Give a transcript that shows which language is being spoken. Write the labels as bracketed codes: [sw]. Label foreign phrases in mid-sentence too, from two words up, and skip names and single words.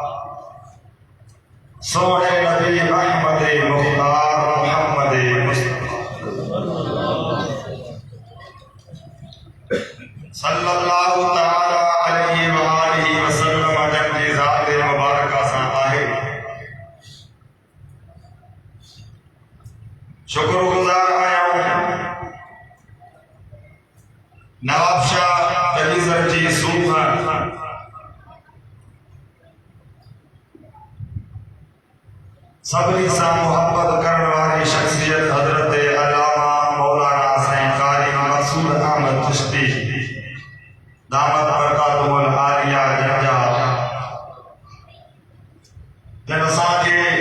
[sd] सोने नबी अहमद मुख्तार मोहम्मद [ar] صلى الله تعالى عليه وآله وسلم [sd] जन जी ज़ात मुबारक सां आहे। शुक्रगुजार आहियां नवाब शाह दलीज़र जी सूह सभिनी सां मोहब्बत करण वारी शख्सियत हज़रत अल्लामा मौलाना साईं कारी मक़सूद अहमद चिश्ती [ar] دامت بركاتهم العالية [sd] जंजा जन असांखे